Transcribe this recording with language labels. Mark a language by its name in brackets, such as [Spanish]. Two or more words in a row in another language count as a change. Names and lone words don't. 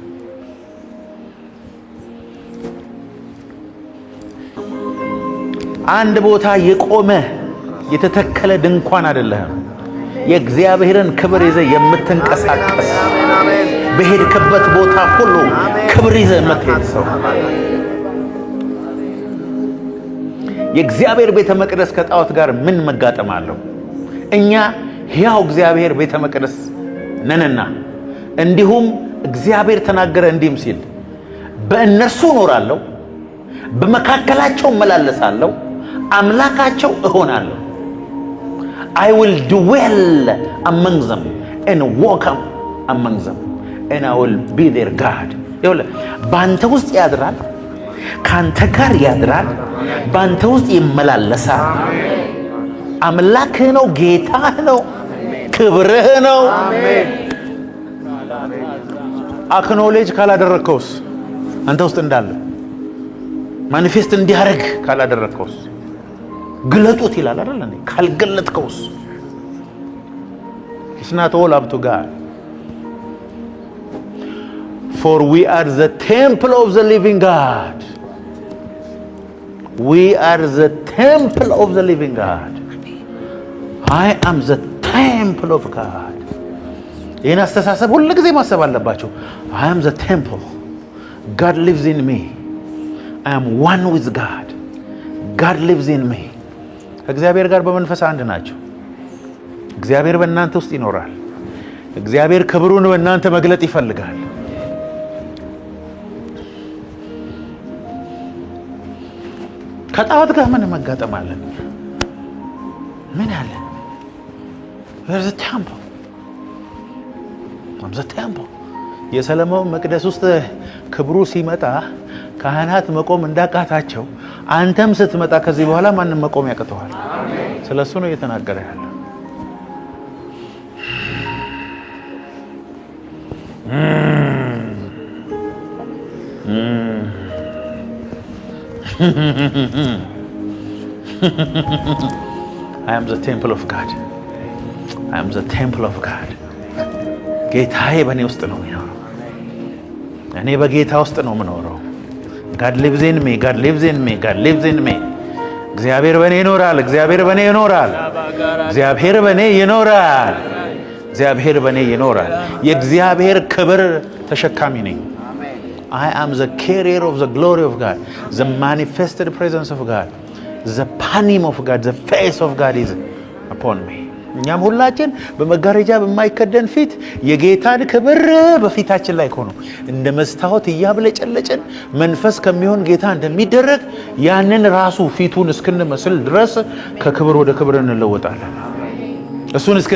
[Amharic] አንድ ቦታ የቆመ የተተከለ ድንኳን አይደለህም። የእግዚአብሔርን ክብር ይዘህ የምትንቀሳቀስ በሄድክበት ቦታ ሁሉ ክብር ይዘህ የምትሄድ ሰው። የእግዚአብሔር ቤተ መቅደስ ከጣዖት ጋር ምን መጋጠም አለው? እኛ ሕያው እግዚአብሔር ቤተ መቅደስ ነንና፣ እንዲሁም እግዚአብሔር ተናገረ እንዲህም ሲል በእነርሱ እኖራለሁ፣ በመካከላቸው እመላለሳለሁ፣ አምላካቸው እሆናለሁ። [English] I will dwell among them and walk among them and I will be their God. [Amharic] ይኸውልህ በአንተ ውስጥ ያድራል፣ ከአንተ ጋር ያድራል፣ በአንተ ውስጥ ይመላለሳል። አምላክህ ነው፣ ጌታህ ነው፣ ክብርህ ነው። አክኖሌጅ ካላደረግከውስ አንተ ውስጥ እንዳለ ማኒፌስት እንዲያደርግ ካላደረግከውስ ግለጡት ይላል አይደል እንዴ? [English] ካልገለጥከውስ it's not all up to God. For we are the temple of the living God. We are the temple of the living God. I am the temple of God. [Amharic] ይህን አስተሳሰብ ሁሉ ጊዜ ማሰብ አለባቸው። [English] I am the temple. God lives in me. I am one with God. God lives in me. [Amharic] ከእግዚአብሔር ጋር በመንፈስ አንድ ናቸው። እግዚአብሔር በእናንተ ውስጥ ይኖራል። እግዚአብሔር ክብሩን በእናንተ መግለጥ ይፈልጋል። ከጣዖት ጋር ምን መጋጠም አለን? ምን አለ? [English] There's a temple. I'm the temple. [Amharic] የሰለሞን መቅደስ ውስጥ ክብሩ ሲመጣ ካህናት መቆም እንዳቃታቸው አንተም ስትመጣ ከዚህ በኋላ ማንም መቆም ያቅተዋል። ስለሱ ነው እየተናገረ ያለው። [English] I am the temple of God. I am the temple of God. [Amharic] ጌታዬ በእኔ ውስጥ ነው የሚኖረው። እኔ በጌታ ውስጥ ነው የምኖረው። [English] God lives in me. God lives in me. God lives in me. [Amharic] እግዚአብሔር በእኔ ይኖራል። እግዚአብሔር በእኔ ይኖራል። እግዚአብሔር በእኔ ይኖራል። እግዚአብሔር በእኔ ይኖራል። የእግዚአብሔር ክብር ተሸካሚ ነኝ። [English] I am the carrier of the glory of God, the manifested presence of God, the panim of God, the face of God is upon me. [Amharic] እኛም ሁላችን በመጋረጃ በማይከደን ፊት የጌታን ክብር በፊታችን ላይ ሆኖ እንደ መስታወት እያብለጨለጭን መንፈስ ከሚሆን ጌታ እንደሚደረግ ያንን ራሱ ፊቱን እስክንመስል ድረስ ከክብር ወደ ክብር እንለወጣለን። እሱን